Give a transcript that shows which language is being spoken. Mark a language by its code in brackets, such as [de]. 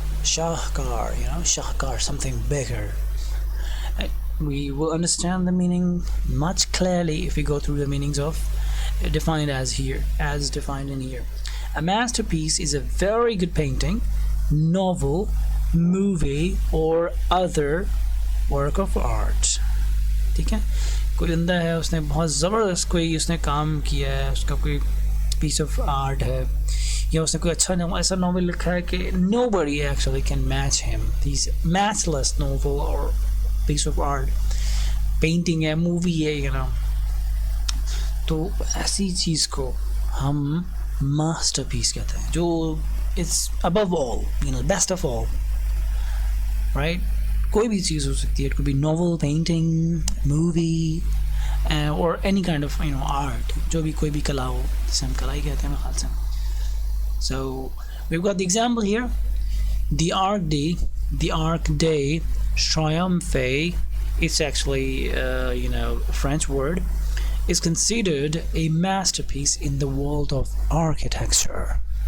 [en] Shahkar, Shahkar, something bigger. We will understand the meaning much clearly if we go through the meanings of defined as defined in here. A masterpiece is a very good painting, novel, movie, or other work of art. [hi] ठीक है, कोई बंदा है, उसने बहुत ज़बरदस्त कोई उसने काम किया है, उसका कोई piece of art है, या उसने कोई अच्छा ऐसा novel लिखा है कि [en] nobody actually can match him. He's matchless novel or piece of art, painting है, movie है, [hi] तो ऐसी चीज़ को हम masterpiece कहते हैं, जो [en] it's above all, best of all, right? [hi] कोई भी चीज़ हो सकती है. [en] It could be novel, painting, movie, or any kind of art, [hi] जो भी कोई भी कला हो, जिसे हम कला ही कहते हैं मेरे ख्याल से. [en] So we've got the example here. The Arc Day Triomphe, it's actually a French word, is considered a masterpiece in the world of architecture.